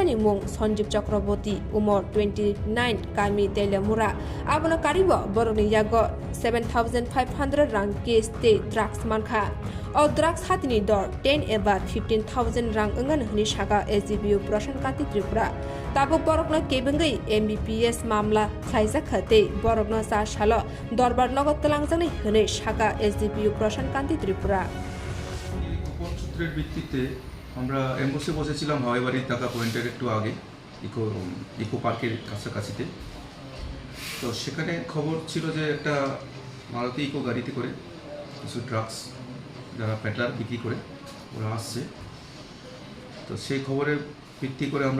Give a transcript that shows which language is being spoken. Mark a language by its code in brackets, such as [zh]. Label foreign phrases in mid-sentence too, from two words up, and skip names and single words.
[trp] ni mung Sanjeev Chakraborty umor 29 kami telemura abono karibo boroni yago 7500 rang case te drugs manka or drugs hatini dor 10 eba 15,000 rang ungan hni shaka SDPU Prashan Kanti Tripura tabo borokna kebengai MBPS mamla khaisa khate borokna sa shalo dorbar nagot talangjani hne shaka SDPU Prashan Kanti Tripura [bn] সূত্রের ভিত্তিতে আমরা এমবসে বসেছিলাম হাওয়াইবাড়ির ঢাকা পয়েন্টের একটু আগে ইকো পার্কের কাছাকাছিতে তো সেখানে খবর ছিল যে একটা মারুতি ইকো গাড়িতে করে কিছু ড্রাগস যারা পেডলার বিক্রি করে ওরা আসছে তো সেই খবরের ভিত্তি করে আমরা